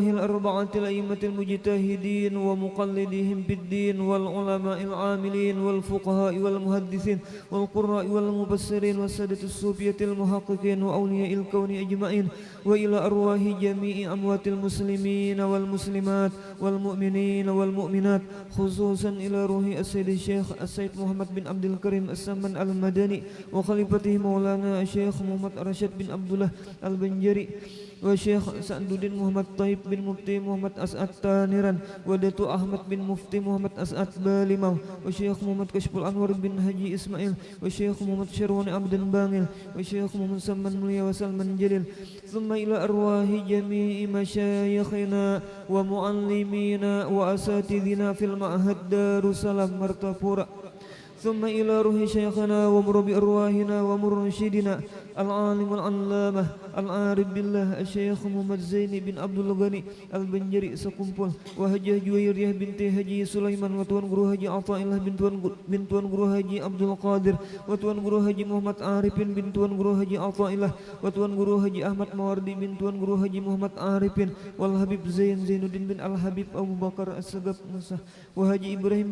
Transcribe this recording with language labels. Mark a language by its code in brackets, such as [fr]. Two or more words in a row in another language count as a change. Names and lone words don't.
[ar] الأربعة الأئمة المجتهدين ومقلديهم بالدين والعلماء العاملين والفقهاء والمحدثين والقراء والمبصرين والسادة الصوفية المحققين وأولياء الكون أجمعين وإلى أرواح جميع أموات المسلمين والمسلمات والمؤمنين والمؤمنات خصوصا إلى روح السيد الشيخ السيد محمد بن عبد الكريم السمن المدني وخليفته مولانا الشيخ محمد رشاد بن عبد الله البنجري وشيخ سعدudin Muhammad Taib bin Mufti Muhammad As'ad Taniran wa Datu Ahmad bin Mufti Muhammad As'ad Balimau wa Syekh Muhammad Kashful Anwar bin Haji Ismail wa Syekh Muhammad Syarwani Abdan Bangil wa Syekh Muhammad Salman Mulia wa Salman Jalil ثم إلى أرواح جميع مشايخنا ومعلمينا وأساتذتنا في المعهد Darussalam Martapura ثم إلى روح شيخنا ومربي أرواحنا ومرشدنا العالم العلامة العارف بالله الشيخ محمد زين بن عبد الغني البنجري سكمبل وهجة جويرية بنت هجي سليمان وتوان guru haji Athaillah bin tuan guru haji Abdul Qadir وتوان guru haji Muhammad Arifin bin tuan guru haji Athaillah وتوان guru haji Ahmad Mawardi bin tuan guru haji Muhammad Arifin wal Habib Zainuddin bin Al Habib Abu Bakar As-Sagaf Musa wa Haji Ibrahim